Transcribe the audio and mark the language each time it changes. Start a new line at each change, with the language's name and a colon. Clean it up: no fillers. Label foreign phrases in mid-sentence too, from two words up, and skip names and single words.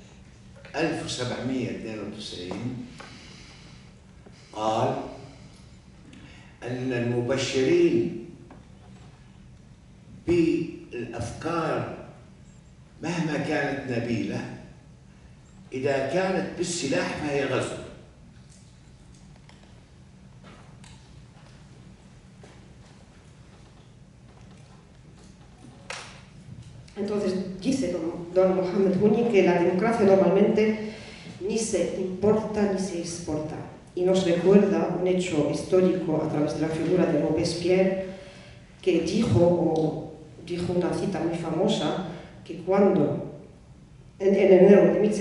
Arabic: 1792 قال أن المبشرين بالأفكار مهما كانت نبيلة إذا كانت بالسلاح فهي غزو.
Spanish: Entonces dice don Mohamed Houni que la democracia normalmente ni se importa ni se exporta, y nos recuerda un hecho histórico a través de la figura de Robespierre, que dijo una cita muy famosa, que cuando en enero de